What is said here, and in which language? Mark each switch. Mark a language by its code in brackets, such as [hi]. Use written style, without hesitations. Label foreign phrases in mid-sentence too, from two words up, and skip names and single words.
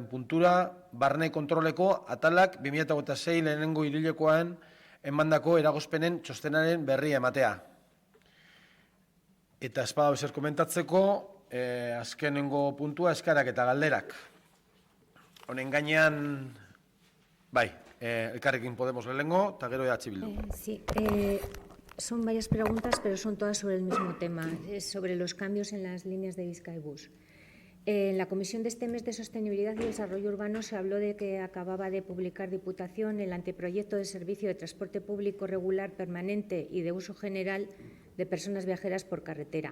[eu] puntura, barne kontroleko atalak 2026 lehenengo hiruhilekoan emandako eragozpenen txostenaren berri ematea. Eta ez badau zer komentatzeko, azkenengo puntua, eskarak eta galderak. Honen gainean, bai, Elkarrekin Podemos lehenengo, eta gero EH Bildu. [es] Sí, son varias preguntas, pero son todas sobre el mismo tema, sobre los cambios en las líneas de Bizkaibus. En la comisión de este mes de Sostenibilidad y Desarrollo Urbano se habló de que acababa de publicar Diputación el anteproyecto de servicio de transporte público regular permanente y de uso general de personas viajeras por carretera.